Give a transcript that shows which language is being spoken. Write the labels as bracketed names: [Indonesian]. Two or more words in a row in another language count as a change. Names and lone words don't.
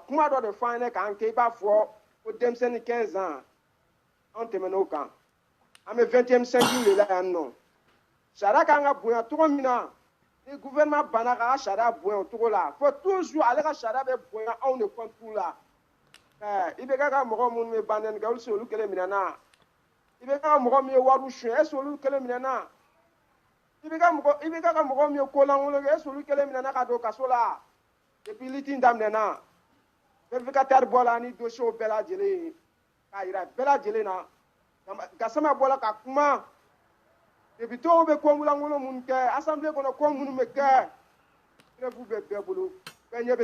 [Bambara] kuma dɔ de fɔ an ɲɛna k'an kɛ i b'a fɔ ko denmisɛnnin 15 ans anw tɛmɛn'o kan an bɛ [French] 20e siècle de la [Bambara] yan nɔ sariya kan ka bonya cogo min na ni gouvernement banna k'a ka sariya bonya o cogo la fo toujours ale ka sariya bɛ bonya anw de contre la IBK ka mɔgɔ minnu bɛ banɛni kɛ olu se olu kelen minɛna IBK ka mɔgɔ min ye wariw suɲɛ [French] est-ce que [Bambara] olu kelen minɛna IBK ka mɔgɔ min ye kolankolon kɛ [French] est-ce que [Bambara] olu kelen minɛna ka don kaso la depuis liti in daminɛna vérificateur bɔra ni dossier bɛɛ lajɛlen k'a yira bɛɛ lajɛlen na Gassama bɔra ka kuma députés bɛ ko lankolon minnu kɛ assemblée kɔnɔ ko minnu bɛ kɛ grève bɛ bɛɛ bolo bɛɛ ɲɛ bɛ